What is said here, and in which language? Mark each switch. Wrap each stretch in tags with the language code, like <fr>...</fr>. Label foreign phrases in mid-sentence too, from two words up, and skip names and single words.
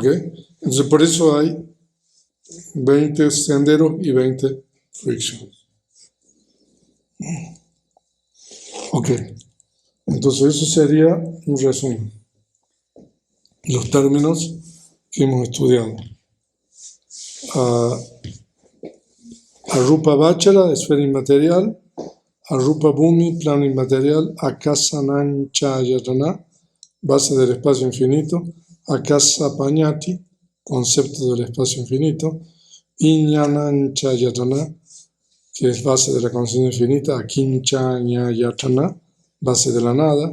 <es>Entonces por eso hay 20 senderos y 20 frictions. Ok. Entonces eso sería un resumen. Los términos que hemos estudiado.</es> <pi>Arupa Vachara,</pi> <es>esfera inmaterial.</es> <pi>Arupa Bhumi,</pi> <es>plano inmaterial.</es> <pi>Akasa Nanchayatana,</pi> <es>base del espacio infinito.</es> <pi>Akasa Pañati,</pi> <es>concepto del espacio infinito. Iñananchayatana, que es base de la conciencia infinita. Akinchanyayatana, base de la nada.</es>